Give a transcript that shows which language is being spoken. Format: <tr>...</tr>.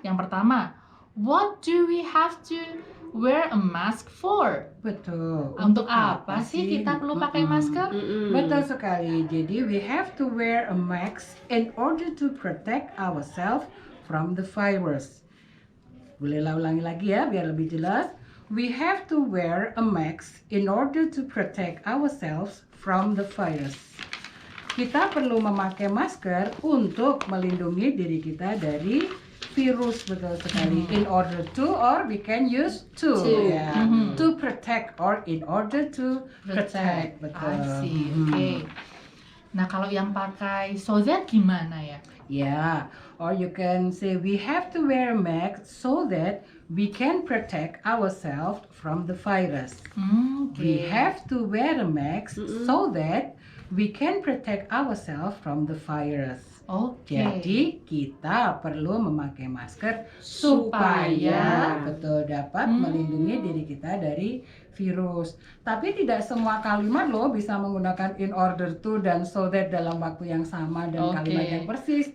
<id>Yang pertama,</id> <en>what do we have to wear a mask for?</en> <id>Betul. Untuk apa sih kita perlu pakai masker? Betul sekali. Jadi</id> <en>we have to wear a mask in order to protect ourselves from the virus.</en> <id>Bolehlah ulangi lagi ya biar lebih jelas.</id> <en>We have to wear a mask in order to protect ourselves from the virus.</en> <id>Kita perlu memakai masker untuk melindungi diri kita dari virus, betul sekali.</id> <en>In order to, or we can use to.</en> <id>Ya.</id> <en>To protect or in order to protect.</en> <id>Betul.</id> <en>I see.</en> <id>Oke. Nah, kalau yang pakai so that gimana ya?</id> <en>Yeah, or you can say we have to wear a mask so that we can protect ourselves from the virus. We have to wear a mask so that we can protect ourselves from the virus.</en> <id>Oke. Jadi kita perlu memakai masker supaya betul dapat melindungi diri kita dari virus. Tapi tidak semua kalimat loh bisa menggunakan in order to dan so that dalam waktu yang sama dan kalimat yang persis.</id>